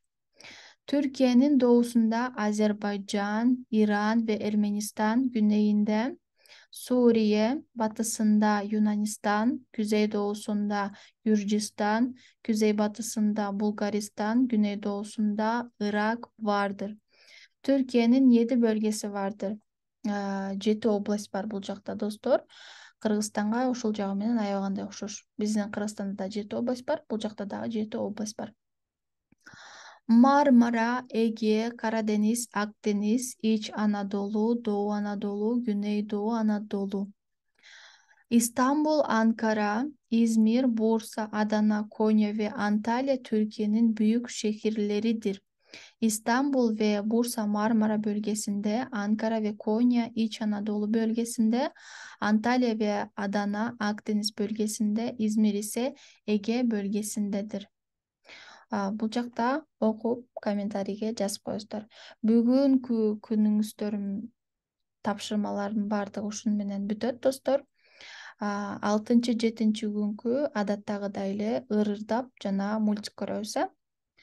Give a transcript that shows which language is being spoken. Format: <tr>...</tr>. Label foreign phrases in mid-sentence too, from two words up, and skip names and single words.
<tr>Türkiye'nin doğusunda Azerbaycan, İran ve Ermenistan, güneyinde Suriye, batısında Yunanistan, güneydoğusunda Gürcistan, kuzeybatısında Bulgaristan, güneydoğusunda Irak vardır. Türkiye'nin 7 bölgesi vardır.</tr> <ky>7 oblast бар бул жакта достор. Кыргызстанга ушул жагы менен аябагандай окшош. Биздин Кыргызстанда да 7 область бар, бул жакта дагы 7 область бар.</ky> <tr>Marmara, Ege, Karadeniz, Akdeniz, İç Anadolu, Doğu Anadolu, Güneydoğu Anadolu. İstanbul, Ankara, İzmir, Bursa, Adana, Konya ve Antalya Türkiye'nin büyük şehirleridir. İstanbul ve Bursa Marmara bölgesinde, Ankara ve Konya İç Anadolu bölgesinde, Antalya ve Adana Akdeniz bölgesinde, İzmir ise Ege bölgesindedir.</tr> <ky>Бул жакта окуп комментарийге жазып коесуздар. Бүгүнкү күнүңүздөрүм тапшырмалардын баардыгы ушуну менен бүтөт достор. 6-7 күnkү адаттагыдай эле ырырдап жана мультик көрөбүз.</ky>